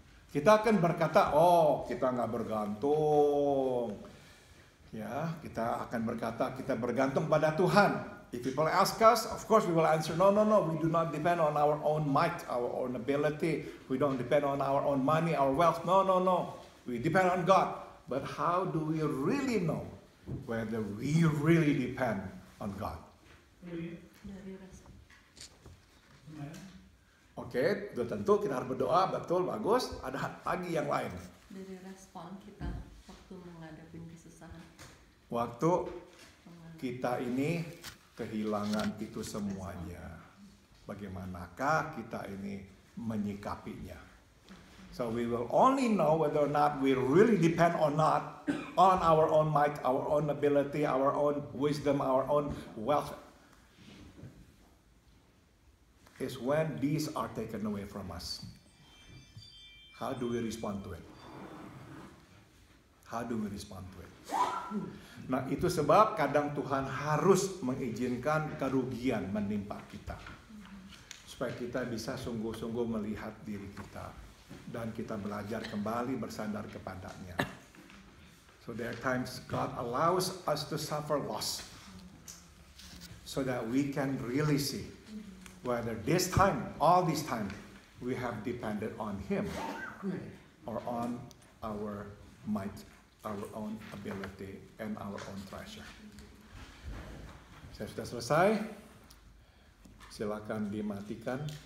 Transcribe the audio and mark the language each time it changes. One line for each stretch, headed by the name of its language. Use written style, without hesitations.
Indonesian: Kita akan berkata, oh kita nggak bergantung. Ya, kita akan berkata kita bergantung pada Tuhan.
English: If people ask us, of course we will answer, no, we do not depend on our own might, our own ability. We don't depend on our own money, our wealth. No. We depend on God. But how do we really know whether we really depend on God?
Indonesian: Dari rasa. Oke, sudah tentu kita harus berdoa, betul, bagus. Ada lagi yang lain. Dari respon kita waktu menghadapi kesusahan. Waktu kita ini kehilangan itu semuanya, bagaimanakah kita ini menyikapinya?
English: So we will only know whether or not we really depend or not on our own might, our own ability, our own wisdom, our own wealth, is when these are taken away from us. How do we respond to it? How do we respond to it?
Indonesian: Nah, itu sebab kadang Tuhan harus mengizinkan kerugian menimpa kita, supaya kita bisa sungguh-sungguh melihat diri kita dan kita belajar kembali bersandar kepadanya.
English: So there are times God allows us to suffer loss so that we can really see whether this time, all this time, we have depended on Him or on our might, our own ability, and our own treasure.
Indonesian: Saya sudah selesai. Silakan dimatikan.